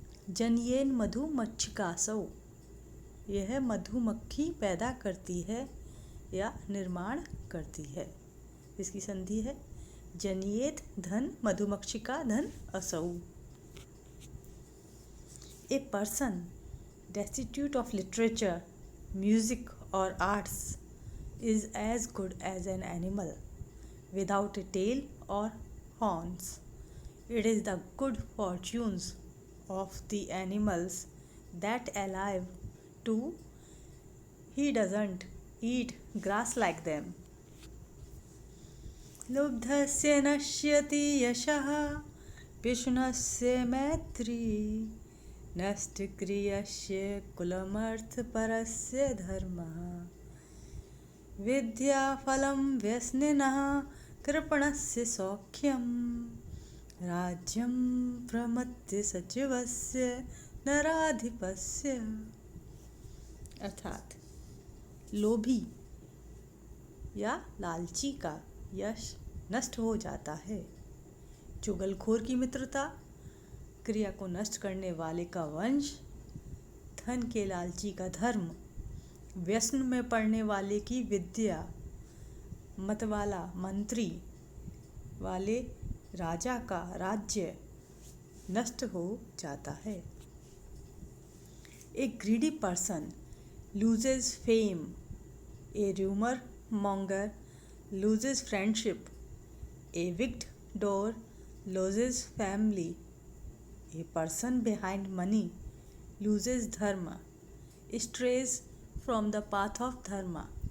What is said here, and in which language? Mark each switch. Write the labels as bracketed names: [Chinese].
[Sanskrit] जनयेन मधुमक्षिकासौ [Hindi] यह मधुमक्खी पैदा करती है या निर्माण करती है, इसकी संधि है [Sanskrit] जनियेत धन मधुमक्षिका धन असौ। [English] A person destitute of literature, music or arts is as good as an animal without a tail or horns. It is the good fortunes of the animals that alive too he doesn't eat grass like them. [Sanskrit] लुब्धस्य नश्यति यशः पिशुनस्य मैत्री नष्टक्रियस्य कुलमर्थपरस्य धर्मः विद्याफलं व्यसनिनः कृपणस्य सौख्यं राज्यं प्रमत्य सचिवस्य नराधिपस्य। [Hindi] अर्थात लोभी या लालची का यश नष्ट हो जाता है, चुगलखोर की मित्रता क्रिया को नष्ट करने वाले का वंश, धन के लालची का धर्म, व्यसन में पड़ने वाले की विद्या, मतवाला मंत्री वाले राजा का राज्य नष्ट हो जाता है। [English] a greedy person loses fame, a rumor monger loses friendship, a wicked door loses family, a person behind money loses dharma, strays from the path of dharma,